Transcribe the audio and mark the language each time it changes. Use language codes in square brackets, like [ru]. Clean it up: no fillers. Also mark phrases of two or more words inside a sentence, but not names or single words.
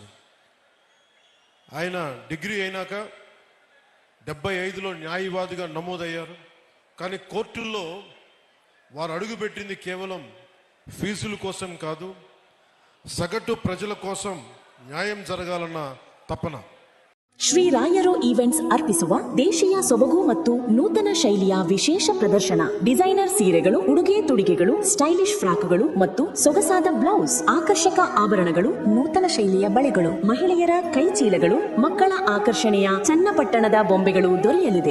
[te] ఆయన డిగ్రీ అయినాక 75లో న్యాయవాదిగా నమోదయ్యారు. కానీ కోర్టుల్లో వారు అడుగుపెట్టింది కేవలం ఫీజుల కోసం కాదు, సగటు ప్రజల కోసం న్యాయం జరగాలన్న తపన. [kn] ಶ್ರೀ ರಾಯರು ಈವೆಂಟ್ಸ್ ಅರ್ಪಿಸುವ ದೇಶೀಯ ಸೊಬಗು ಮತ್ತು ನೂತನ ಶೈಲಿಯ ವಿಶೇಷ ಪ್ರದರ್ಶನ. ಡಿಸೈನರ್ ಸೀರೆಗಳು, ಉಡುಗೆ ತೊಡುಗೆಗಳು, [en] stylish frocks [kn] ಮತ್ತು ಸೊಗಸಾದ ಬ್ಲೌಸ್, ಆಕರ್ಷಕ ಆಭರಣಗಳು, ನೂತನ ಶೈಲಿಯ ಬಳೆಗಳು, ಮಹಿಳೆಯರ ಕೈಚೀಲಗಳು, ಮಕ್ಕಳ ಆಕರ್ಷಣೆಯ ಚನ್ನಪಟ್ಟಣದ ಬೊಂಬೆಗಳು ದೊರೆಯಲಿದೆ.